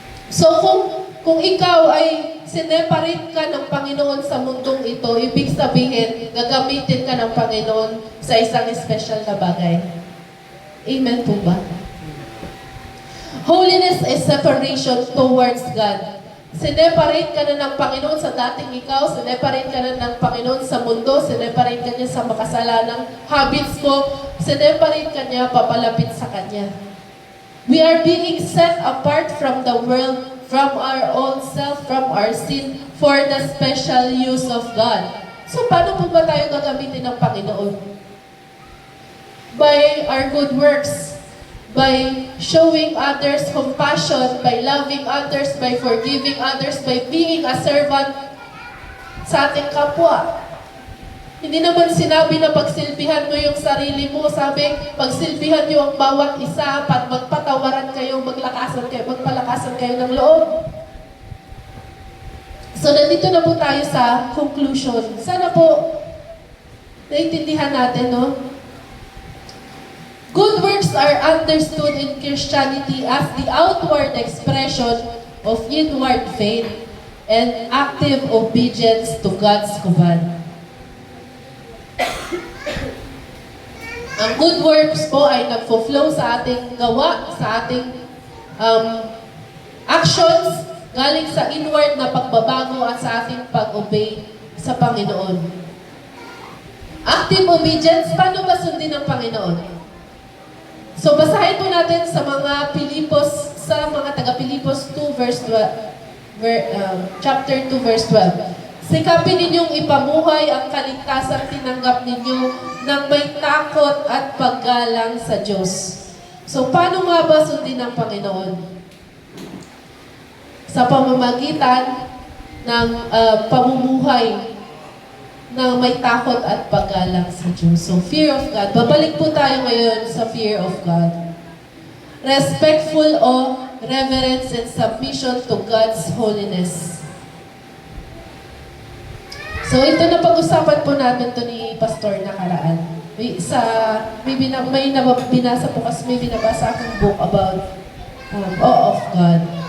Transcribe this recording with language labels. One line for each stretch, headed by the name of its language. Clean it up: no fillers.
Filipino: So kung ikaw ay sineparate ka ng Panginoon sa mundong ito, ibig sabihin, gagamitin ka ng Panginoon sa isang special na bagay. Amen po ba?
English: Holiness is separation towards God.
Filipino: Sineparate ka na ng Panginoon sa dating ikaw, sineparate ka na ng Panginoon sa mundo, sineparate ka niya sa makasalanang habits mo, sineparate ka niya papalapit sa Kanya.
English: We are being set apart from the world, from our own self, from our sin, for the special use of God.
Filipino: So, paano po ba tayo gagamitin ng Panginoon?
English: By our good works, by showing others compassion, by loving others, by forgiving others, by being a servant
Filipino: sa ating kapwa. Hindi naman sinabi na pagsilbihan mo yung sarili mo. Sabi, pagsilbihan niyo ang bawat isa, magpatawaran kayo, magpalakasan kayo ng loob. So, nandito na po tayo sa conclusion. Sana po, naiintindihan natin, no?
English: Good works are understood in Christianity as the outward expression of inward faith and active obedience to God's command.
Filipino: Ang good works po ay nagfo-flow sa ating gawa, sa ating actions, galing sa inward na pagbabago at sa ating pag-obey sa Panginoon.
English: Active obedience,
Filipino: paano ba sundin ng Panginoon? So, basahin po natin sa mga Pilipos, sa mga taga-Pilipos 2 verse 12, chapter 2 verse 12. Sikapin ninyong ipamuhay ang kaligtasang tinanggap ninyo ng may takot at paggalang sa Diyos. So, paano nga ba sundin ng Panginoon? Sa pamamagitan ng pamumuhay ng may takot at paggalang sa Diyos.
English: So, fear of God.
Filipino: Babalik po tayo ngayon sa fear of God.
English: Respectful awe, reverence, and submission to God's holiness.
Filipino: So, ito na pag-usapan po natin to ni Pastor nakaraan. May binasa po kasi may binabasa akong
English: book about awe of God.